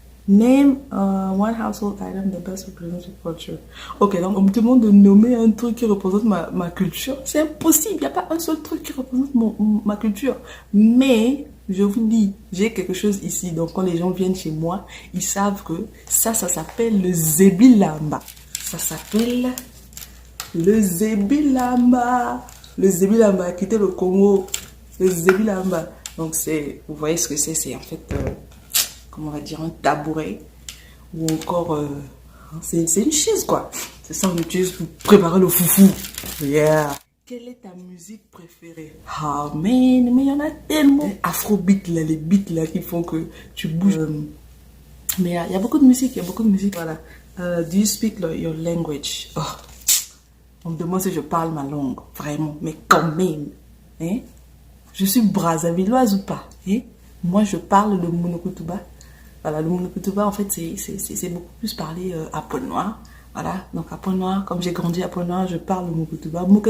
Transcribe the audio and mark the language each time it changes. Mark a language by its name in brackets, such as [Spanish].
[English] Name one household item that best represents your culture. [French] Ok, donc on me demande de nommer un truc qui représente ma culture. C'est impossible, il n'y a pas un seul truc qui représente ma culture. Mais, je vous dis, j'ai quelque chose ici. Donc quand les gens viennent chez moi, ils savent que ça s'appelle le Zebilamba. Ça s'appelle le Zebilamba. Le Zebilamba a quitté le Congo. Le Zebilamba. Donc c'est, vous voyez ce que c'est en fait... comment on va dire, un tabouret ou encore c'est une chaise quoi. C'est ça on utilise pour préparer le foufou. Yeah. Quelle est ta musique préférée? Ah mais il y en a tellement. Afrobeat là, les beats là qui font que tu bouges. Mais il y a beaucoup de musique, voilà. [English] Do you speak your language? Oh. [French] On me demande si je parle ma langue, vraiment, mais quand même. Hein? Je suis brazzavilloise ou pas? Hein? Moi je parle le monokutuba. Voilà, le monokutuba, en fait, c'est beaucoup plus parlé à Pointe-Noire. Voilà, donc à Pointe-Noire, comme j'ai grandi à Pointe-Noire, je parle le monokutuba.